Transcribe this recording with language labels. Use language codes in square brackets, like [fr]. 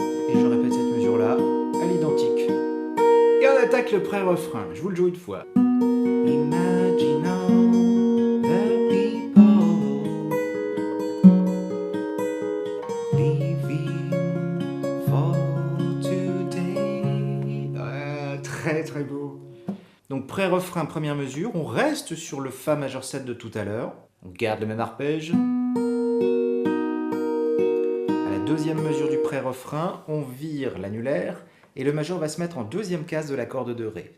[fr] Et je répète cette mesure-là à l'identique. Et on attaque le pré-refrain. Je vous le joue une fois. [en] Imagine all the people living for today. [fr] Très très beau. Donc pré-refrain, première mesure, on reste sur le Fa majeur 7 de tout à l'heure. On garde le même arpège. À la deuxième mesure du pré-refrain, on vire l'annulaire et le majeur va se mettre en deuxième case de la corde de Ré.